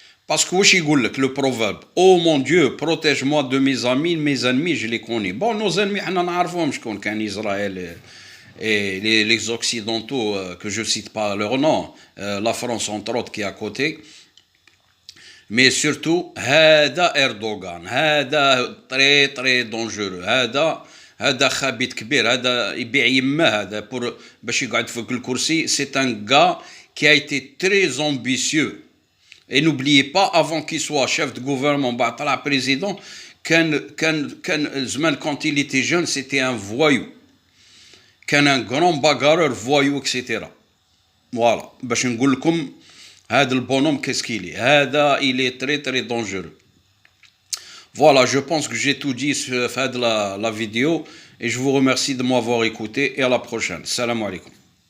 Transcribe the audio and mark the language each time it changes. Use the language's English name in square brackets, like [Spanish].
[French] Parce que le proverbe, oh mon Dieu, protège-moi de mes ennemis, je les connais. Bon, nos ennemis, on en a je connais qu'en Israël et les Occidentaux, que je ne cite pas leur nom, la France entre autres qui est à côté. Mais surtout, [Arabic] هذا Erdogan, هذا [French] très très dangereux, [Arabic] هذا خبيث كبير, هذا يبيع يمه, هذا باش يقعد فوق الكرسي. [French] C'est un gars qui a été très ambitieux. Et n'oubliez pas, avant qu'il soit chef de gouvernement, président, quand il était jeune, c'était un voyou. Un grand bagarreur, voyou, etc. Voilà. [Arabic] باش نقول لكم هذا البونhomme [French] qu'est-ce qu'il est. هذا il est très très dangereux. Voilà, je pense que j'ai tout dit sur la vidéo et je vous remercie de m'avoir écouté et à la prochaine. Salam alaikum.